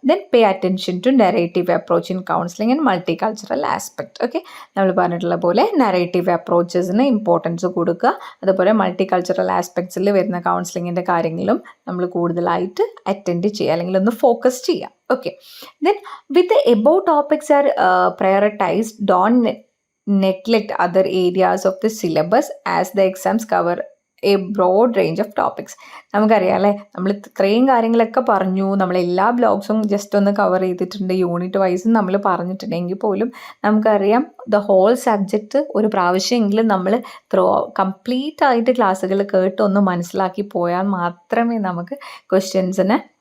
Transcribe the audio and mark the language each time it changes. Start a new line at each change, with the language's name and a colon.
English: Then pay attention to narrative approach in counselling and multi cultural aspect.
Malayalam: Okay, നമ്മൾ പറഞ്ഞിട്ടുള്ള പോലെ narrative അപ്രോച്ചസിന് importance കൊടുക്കുക. അതുപോലെ മൾട്ടി കൾച്ചറൽ ആസ്പെക്ട്സിൽ വരുന്ന കൗൺസിലിങ്ങിൻ്റെ കാര്യങ്ങളും നമ്മൾ കൂടുതലായിട്ട് അറ്റൻഡ് ചെയ്യുക, അല്ലെങ്കിൽ ഒന്ന് ഫോക്കസ് ചെയ്യുക.
English: Okay, then with the above topics are prioritized, don't neglect other areas of the syllabus as the exams cover a broad range of topics.
Malayalam: നമുക്കറിയാം അല്ലേ, നമ്മൾ ഇത്രയും കാര്യങ്ങളൊക്കെ പറഞ്ഞു, നമ്മളെല്ലാ ബ്ലോഗ്സും ജസ്റ്റ് ഒന്ന് കവർ ചെയ്തിട്ടുണ്ട്, യൂണിറ്റ് വൈസും നമ്മൾ പറഞ്ഞിട്ടുണ്ടെങ്കിൽ പോലും നമുക്കറിയാം
English: the whole subject
Malayalam: ഒരു പ്രാവശ്യമെങ്കിലും നമ്മൾ കംപ്ലീറ്റ് ആയിട്ട് ക്ലാസ്സുകൾ കേട്ട് ഒന്ന് മനസ്സിലാക്കി പോയാൽ മാത്രമേ നമുക്ക് ക്വസ്റ്റ്യൻസിനെ